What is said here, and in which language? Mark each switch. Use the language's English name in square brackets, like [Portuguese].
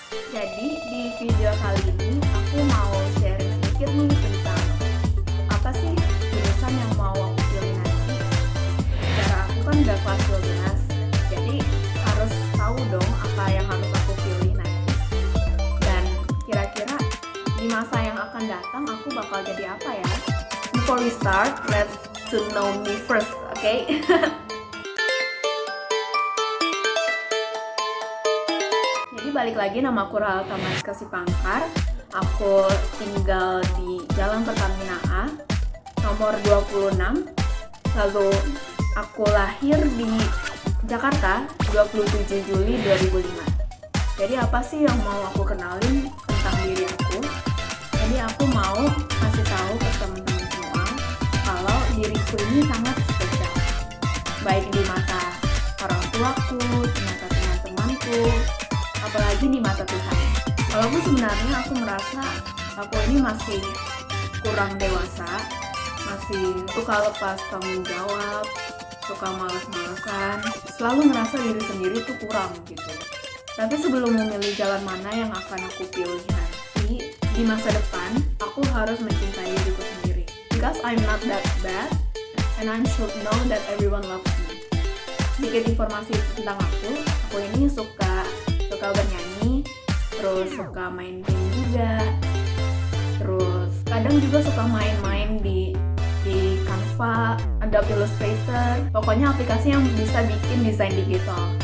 [Indonesian] Jadi di video kali ini aku mau sharing sedikit nih tentang apa sih jurusan yang mau aku pilih nanti. Secara aku kan udah kelas 12, jadi harus tahu dong apa yang harus aku pilih nanti. Dan kira-kira di masa yang akan datang aku bakal jadi apa ya? [English] Before we start, let's to know me first, okay? [Indonesian] Jadi balik lagi, nama aku Rahel Tamariska Sipangkar. Aku tinggal di Jalan Pertamina A, nomor 26. Lalu aku lahir di Jakarta 27 Juli 2005. Jadi apa sih yang mau aku kenalin tentang diri aku? Jadi aku mau kasih tahu ke teman-teman semua kalau diriku ini sangat spesial, baik di mata orang tuaku, di mata teman-temanku, apalagi di mata Tuhan. Walaupun sebenarnya aku merasa aku ini masih kurang dewasa, masih suka lepas tanggung jawab, suka malas-malasan, selalu ngerasa diri sendiri tuh kurang gitu. Tapi sebelum memilih jalan mana yang akan aku pilih nanti di masa depan, aku harus mencintai diriku sendiri. [English] Because I'm not that bad, and I should know that everyone loves me. [Indonesian] Sedikit informasi tentang aku ini suka bernyanyi, terus suka main game juga, terus kadang juga suka main-main di Canva, Adobe Illustrator, pokoknya aplikasi yang bisa bikin desain digital.